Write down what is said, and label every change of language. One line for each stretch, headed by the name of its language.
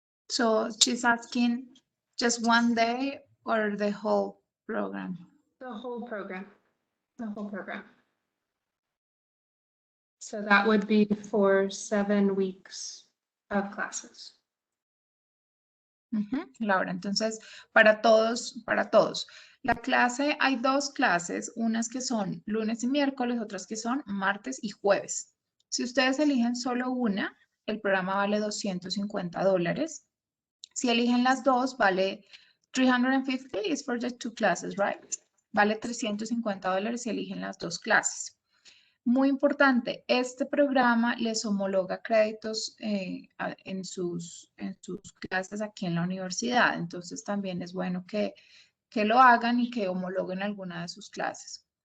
English: So she's asking just one day or the whole program? The whole program. The whole program. So that would be for 7 weeks of classes.
Spanish: Laura, entonces, para todos. La clase, hay dos clases, unas que son lunes y miércoles, otras que son martes y jueves. Si ustedes eligen solo una, el programa vale $250. Si eligen las dos, vale
English: $350 is for the two classes, right?
Spanish: Vale $350 si eligen las dos clases. Muy importante, este programa les homologa créditos en sus clases aquí en la universidad. Entonces también es bueno que lo hagan y que homologuen alguna de sus clases.